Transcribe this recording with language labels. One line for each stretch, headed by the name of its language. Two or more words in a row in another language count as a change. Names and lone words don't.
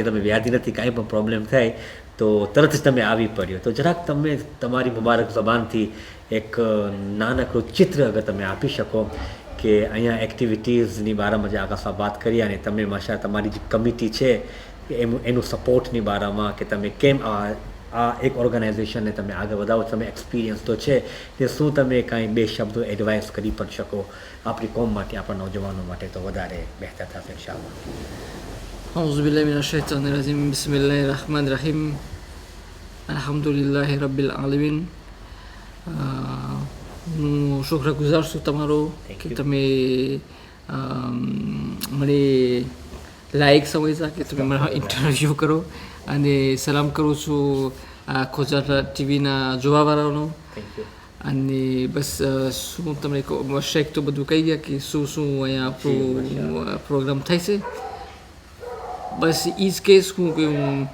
Gujarati: તમે વ્યાધિ નથી કાંઈ પણ પ્રોબ્લેમ થાય તો તરત જ તમે આવી પડ્યો તો જરાક તમે તમારી મુબારક જબાનથી એક નાનકડું ચિત્ર અગર તમે આપી શકો કે અહીંયા એક્ટિવિટીઝની બારામાં જે આગળ વાત કરી અને તમે માશા તમારી જે કમિટી છે એનું સપોર્ટની બારામાં કે તમે કેમ આ એક ઓર્ગેનાઇઝેશનને તમે આગળ વધાવો તમે એક્સપિરિયન્સ તો છે તે શું તમે કાંઈ બે શબ્દો એડવાઇસ કરી પણ શકો આપણી કોમ માટે આપણા નौजवानों માટે તો વધારે બહેતર થશે ઇન્શાઅલ્લાહ.
Arabic: أعوذ بالله من الشيطان الرجيم بسم الله الرحمن الرحيم الحمد لله رب العالمين.
Gujarati: હું શુક્રગુજાર છું તમારો કે તમે મને લાયક સમજ્યા કે તમે મારા ઇન્ટરવ્યૂ કરો અને સલામ કરું છું આ ખોજા ટીવીના જોવાવાળાનો અને બસ શું તમને શેખ તો બધું કહી ગયા કે શું અહીંયા આપણું પ્રોગ્રામ થાય છે બસ એ જ કહીશ હું કે હું